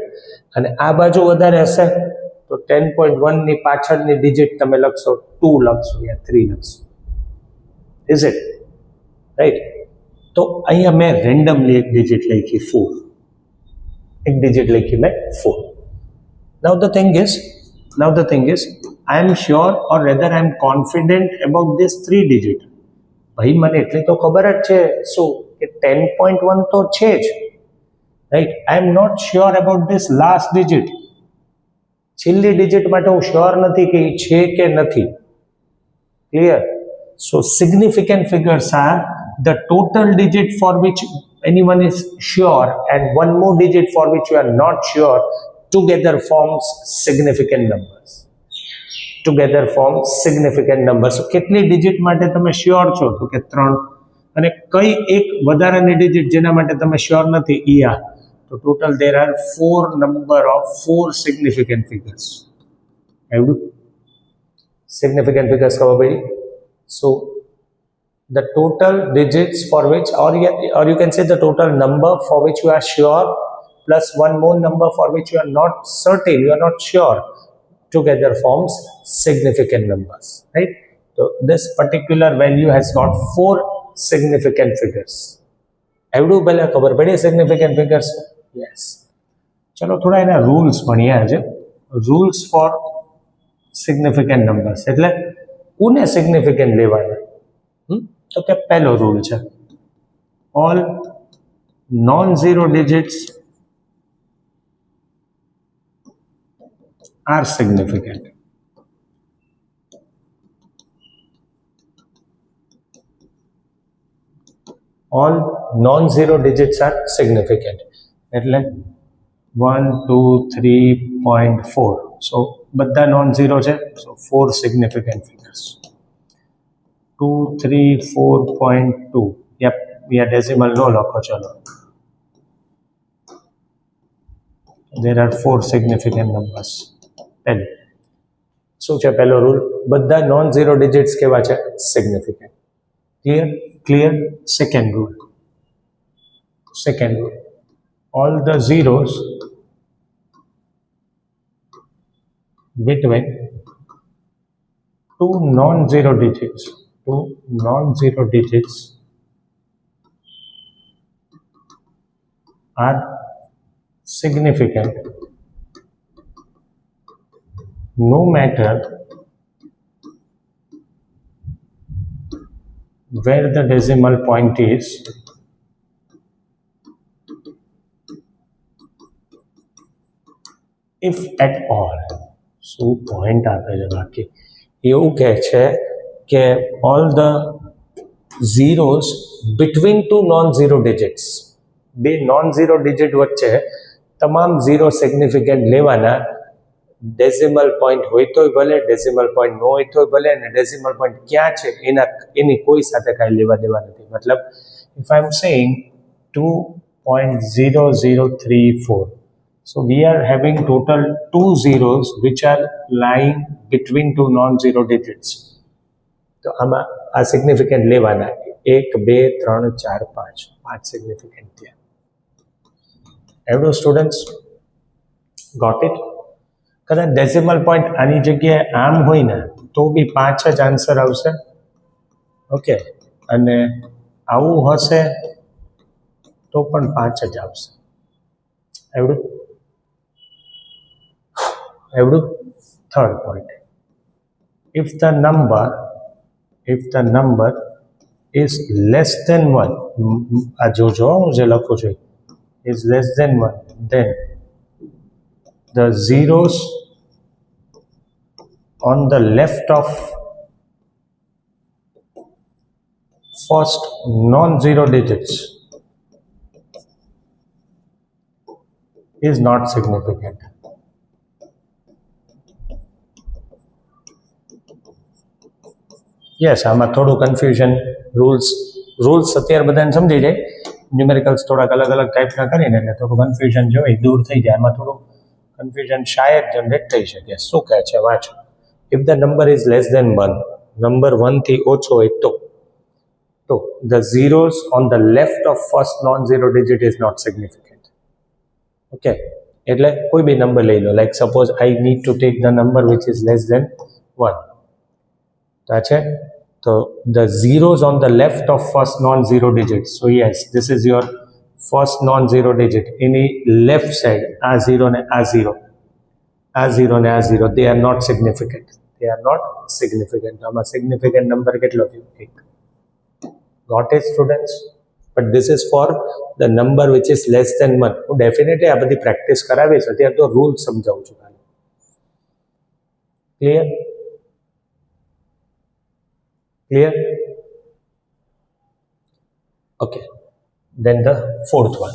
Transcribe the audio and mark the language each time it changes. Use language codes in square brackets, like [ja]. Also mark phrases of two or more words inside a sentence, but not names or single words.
[gu] અને આ બાજુ વધારે હશે તો 10.1 ની પાછળની ડિજિટ તમે લખશો 2 લખશો યા 3 લખશો. [en] is it right? [gu] તો અહીંયા મેં રેન્ડમલી એક ડિજિટ લખી 4. એક ડિજિટ લખી મેં 4. [en] Now the thing is, I am sure or rather I am confident about this 3 digit. [gu] ભાઈ મને એટલી તો ખબર જ છે શું કે 10.1 તો છે જ, રાઈટ? [en] I am not sure about this last digit. [gu] છેલ્લી ડિજિટ માટે હું શ્યોર નથી કે એ છે કે નથી. [en] Clear? So significant figures are the total digit for which anyone is sure and one more digit for which you are not sure together forms significant numbers. [gu] So કેટલી ડિજિટ માટે તમે શ્યોર છો? તો કે 3. અને કઈ એક વધારાની ડિજિટ જેના માટે તમે શ્યોર નથી ઈ આ. [en] તો ટોટલ there are 4 number of 4 significant figures. [gu] આવડું [en] significant figures [gu] ખબર પડી? [en] So the total digits for which, or you can say the total number for which you are sure plus one more number for which you are not certain, you are not sure, together forms significant numbers, right? So this particular value has got 4 significant figures. [gu] એવડું પહેલા ખબર પડી [en] significant figures? [gu] Yes. ચલો થોડા એના રૂલ્સ ભણીએ આજે. [en] rules for significant numbers [gu] એટલે કોને સિગ્નિફિકન્ટ લેવાના? તો કે પહેલો રૂલ છે, [en] all non zero digits are significant. All non-zero digits are significant. [gu] એટલે 1, 2, 3.4. So બધા non-zero છે. [en] So 4 significant figures. 2, 3, 4.2. Yep, [gu] અહીંયા decimal નો લખો ચલો. [en] There are 4 significant numbers. [gu] શું છે પહેલો રૂલ? બધા [en] non zero digits [gu] કેવા છે? સિગ્નિફિકન્ટ. [en] Clear? Second rule, all the zeros between two non-zero digits are significant no matter where the decimal point is, if at all. [gu] શું પોઈન્ટ આપે છે બાકી એવું કહે છે કે [en] all the zeros between two non zero digits, [gu] બે [en] non zero digit [gu] વચ્ચે તમામ ઝીરો સિગ્નિફિકન્ટ લેવાના. [en] decimal point [gu] હોય તોય ભલે, [en] decimal point [gu] ન હોય તોય ભલે, અને [en] decimal point [gu] ક્યાં છે એની કોઈ સાથે કાંઈ લેવા દેવા નથી. [en] મતલબ if I am saying 2.0034, so we are having total 2 zeros which are lying between two non-zero digits. [gu] તો આમાં આ સિગ્નિફિકન્ટ લેવાના 1 2 3 4 5 5 સિગ્નિફિકન્ટ થયા. [en] એવડું students got it. [gu] કદાચ [en] decimal point [gu] આની જગ્યાએ આમ હોય ને તો બી 5 જ આન્સર આવશે. ઓકે, અને આવું હશે તો પણ 5 જ આવશે. એવડું [en] third point. if the number is less than 1, [gu] આ જોજો હું જે લખું છું, [en] is less than 1, then the zeros on the left of first non-zero digits is not significant. [gu] યસ, આમાં થોડું કન્ફ્યુઝન. રૂલ્સ અત્યારે બધાને સમજી જાય. ન્યુમેરિકલ્સ થોડાક અલગ અલગ ટાઈપના કરીને એટલે થોડું કન્ફ્યુઝન જો એ દૂર થઈ જાય. આમાં થોડું કન્ફ્યુઝન શાયદ જનરેટ થઈ શકે. શું કહે છે વાંચો. [en] if the number is less than 1, [gu] નંબર 1 થી ઓછો હોય તો [en] the zeros on the left of first non-zero digit is not significant. [gu] Okay, એટલે કોઈ બી નંબર લઈ લો. [en] like suppose I need to take the number which is less than 1. [gu] તો છે તો [en] the zeros on the left of first non-zero digit. So yes, this is your first non-zero digit. [gu] એની લેફ્ટ સાઈડ આ 0 ને આ 0, આ 0 ને આ 0, [en] they are not significant. They are not significant. [gu] આમાં સિગ્નિફિકન્ટ નંબર કેટલો થયો? 1. [en] Got it, students? But this is for the number which is less than 1. [gu] હું ડેફિનેટલી આ બધી પ્રેક્ટિસ કરાવીશ. અત્યારે તો રૂલ સમજાવું છું. [en] Clear? Okay. Then the fourth one.